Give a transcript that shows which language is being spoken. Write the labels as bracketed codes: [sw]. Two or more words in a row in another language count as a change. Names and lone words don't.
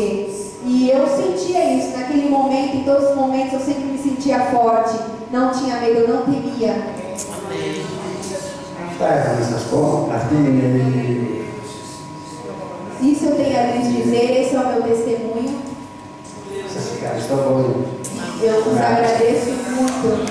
[pt] E eu sentia isso, naquele momento, em todos os momentos, eu sempre me sentia forte, não tinha medo, eu não temia. [el] Αυτά είχα να σας πω, αυτή είναι η... [pt] Isso eu tenho a lhes dizer, esse é o meu testemunho. [el] Σας ευχαριστώ πολύ. [pt] Eu vos agradeço muito.